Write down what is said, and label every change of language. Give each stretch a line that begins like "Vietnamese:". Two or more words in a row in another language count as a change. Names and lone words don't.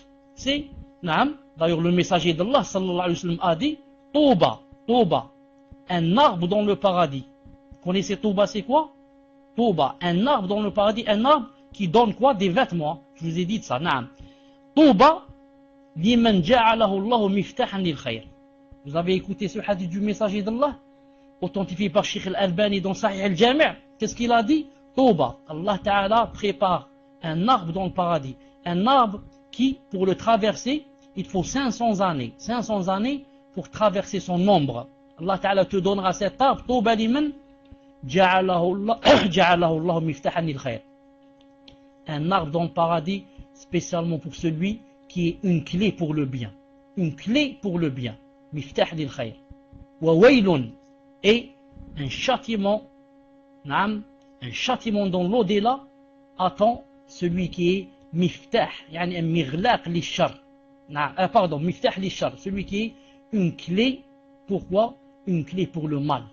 French: C'est, d'ailleurs le messager d'Allah
Arabic: صلى الله عليه وسلم
French: a dit, Touba, Touba, un arbre dans le paradis. Vous connaissez Touba, c'est quoi? Touba, un arbre dans le paradis, un arbre qui donne quoi? Des vêtements. Je vous ai dit ça, Touba,
Arabic: لمن جعله الله مفتاحا للخير.
French: Vous avez écouté ce hadith du messager d'Allah, authentifié par Sheikh Al-Albani dans Sahih Al-Jami'. Qu'est-ce qu'il a dit? Touba,
Arabic: الله تعالى
French: prépare un arbre dans le paradis. Un arbre qui, pour le traverser, il faut 500 années. 500 années pour traverser son ombre.
Arabic: الله تعالى
French: te donnera cet arbre.
Arabic: طوبى لمن جعله الله مفتاحا للخير.
French: Un arbre dans le paradis, spécialement pour celui qui est une clé pour le bien. Une clé pour le bien.
Arabic: مفتاح للخير. وويل.
French: Et un châtiment dans l'au-delà attend celui qui est miftah, yani un
Arabic: مغلاق للشر.
French: Pardon,
Arabic: مفتاح للشر,
French: celui qui est une clé. Pourquoi? Une clé pour le mal.